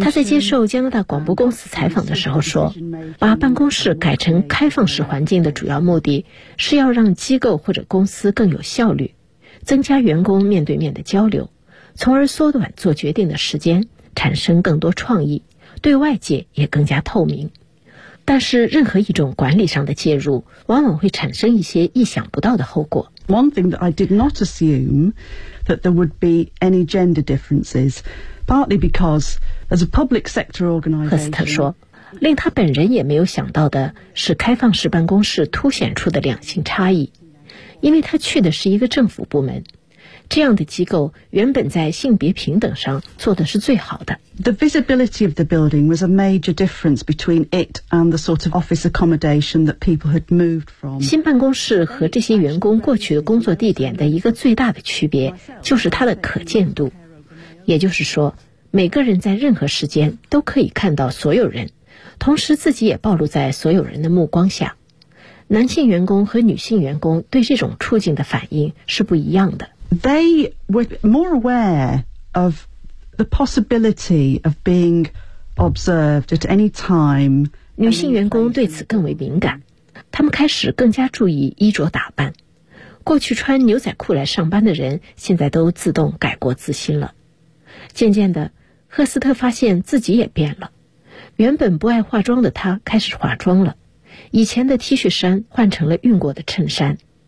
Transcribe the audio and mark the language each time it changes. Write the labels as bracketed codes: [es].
[zh] 他在接受加拿大广播公司采访的时候说，把办公室改成开放式环境的主要目的是要让机构或者公司更有效率，增加员工面对面的交流，从而缩短做决定的时间，产生更多创意，对外界也更加透明。但是任何一种管理上的介入往往会产生一些意想不到的后果。 [en] One thing that I did not assume that there would be any gender differences, partly because as a public sector organization, [zh] 赫斯特说，令他本人也没有想到的是开放式办公室凸显出的两性差异，因为他去的是一个政府部门，这样的机构原本在性别平等上做的是最好的。 [en] The visibility of the building was a major difference between it and the sort of office accommodation that people had moved from. [zh] 新办公室和这些员工过去的工作地点的一个最大的区别就是它的可见度，也就是说，每个人在任何时间都可以看到所有人，同时自己也暴露在所有人的目光下。男性员工和女性员工对这种处境的反应是不一样的。 [en] They were more aware of the possibility of being observed at any time. [zh] 女性员工对此更为敏感，她们开始更加注意衣着打扮。过去穿牛仔裤来上班的人，现在都自动改过自新了。渐渐的，赫斯特发现自己也变了。原本不爱化妆的她开始化妆了，以前的 T 恤衫换成了熨过的衬衫。